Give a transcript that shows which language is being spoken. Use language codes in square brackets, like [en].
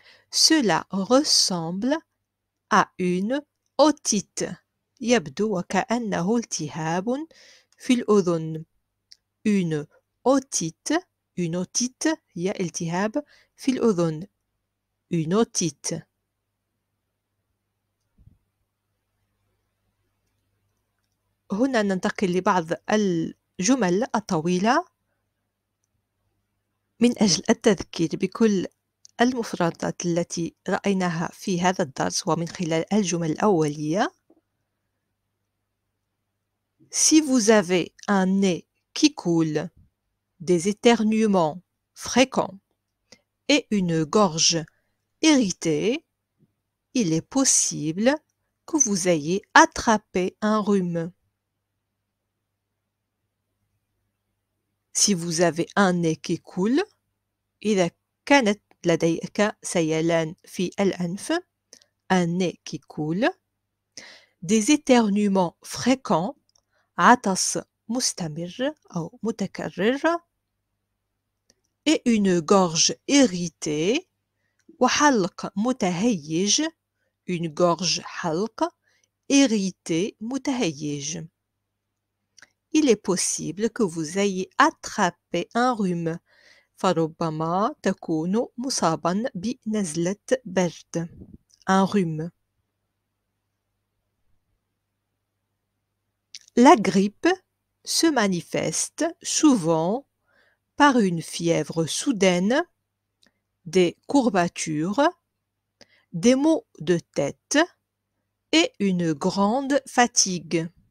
[fr] Cela ressemble à une otite. [ar] يبدو وكأنه التهاب في الأذن. [fr] Une otite. Une otite [ar] هي التهاب في الأذن. [fr] Une otite. [ar] هنا ننتقل لبعض الجمل الطويلة من أجل التذكير بكل المفردات التي رأيناها في هذا الدرس ومن خلال الجمل الأولية. [fr] Si vous avez un nez qui coule, des éternuements fréquents et une gorge irritée, il est possible que vous ayez attrapé un rhume. Si vous avez un nez qui coule, [ar] إذا كانت لديك سيلان في الأنف, [fr] un nez qui coule, des éternuements fréquents, [ar] عطس مستمر أو متكرر, [fr] et une gorge irritée, [ar] وحلق متهيج, [fr] une gorge [ar] حلق, [fr] irrité [ar] متهيج. [fr] Il est possible que vous ayez attrapé un rhume. [ar] فربما تكون مصابا بنزلة برد. [fr] Un rhume. La grippe se manifeste souvent par une fièvre soudaine, des courbatures, des maux de tête et une grande fatigue.